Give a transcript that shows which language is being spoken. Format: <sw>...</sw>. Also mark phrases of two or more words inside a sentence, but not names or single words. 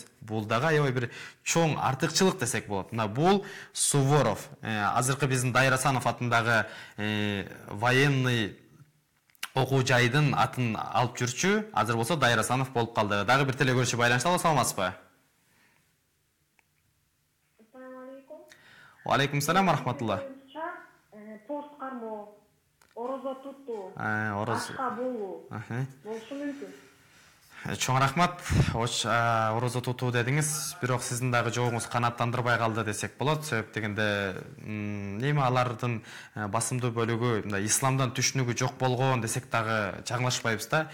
<ky>Бул дагы аябай бир чоң артыкчылык десек болот. Мына бул Суворов. Азыркы биздин Дайыр Асанов атындагы военный окуу жайдын атын алып жүрчү. Азыр болсо Дайыр Асанов болуп калды. Дагы бир телегөрүүчү байланышта. Алло, саламатсызбы?</ky> <ar>السلام عليكم. وعليكم السلام ورحمة الله.</ar> <ky>Пост кармоо, орозо тутуу, Oroz. ашка болуу болушу мүмкүн. Чоң рахмат. Орозо тутуу дедиңиз, бирок сиздин дагы жообуңуз канааттандырбай калды десек болот. Себеп дегенде, эми алардын басымдуу бөлүгү мындай исламдан түшүнүгү жок болгон десек дагы жаңылышпайбыз да.</ky>